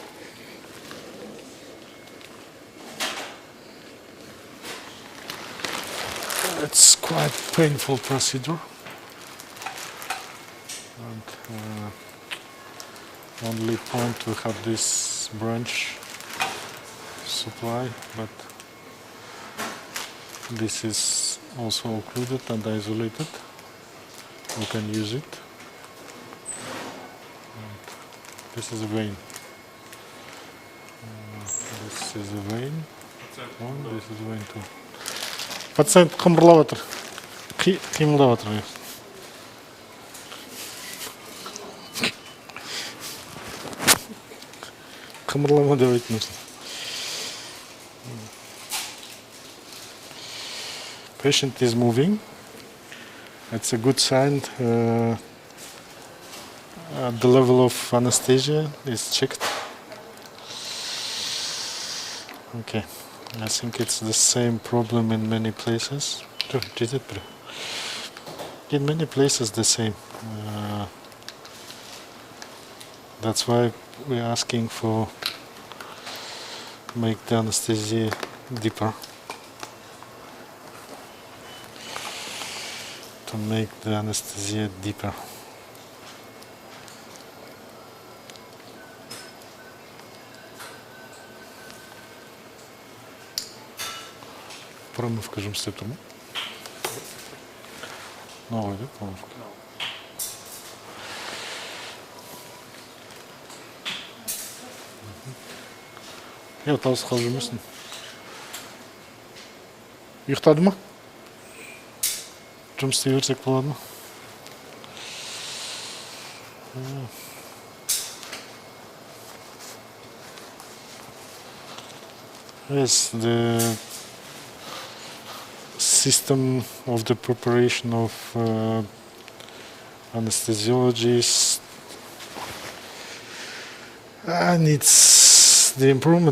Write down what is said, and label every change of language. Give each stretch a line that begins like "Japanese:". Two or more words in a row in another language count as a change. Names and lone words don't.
English: It's quite painful procedure, and only point we have this branch supply, but this is also occluded and isolated. We can use it. And this is a vein. This is a vein. And this is a vein too.
Kazakh: Пациент қымырлап жатыр, қимылдап жатыр. Қымырлама деп айтыңыз.
English: Patient is moving. It's a good sign. The level of anesthesia is checked. Okay, I think it's the same problem in many places. In many places the same. That's why we're asking for make the anesthesia deeper. To make the anesthesia deeper.
Russian: Промывка жемстептума. Новая, да, промывка? Я вот схожу мысль.
Kazakh: Ұйықтады ма? Жұмыс істей берсек болады ма?
English: Yes, the system of the preparation of anesthesiologists needs the improvement.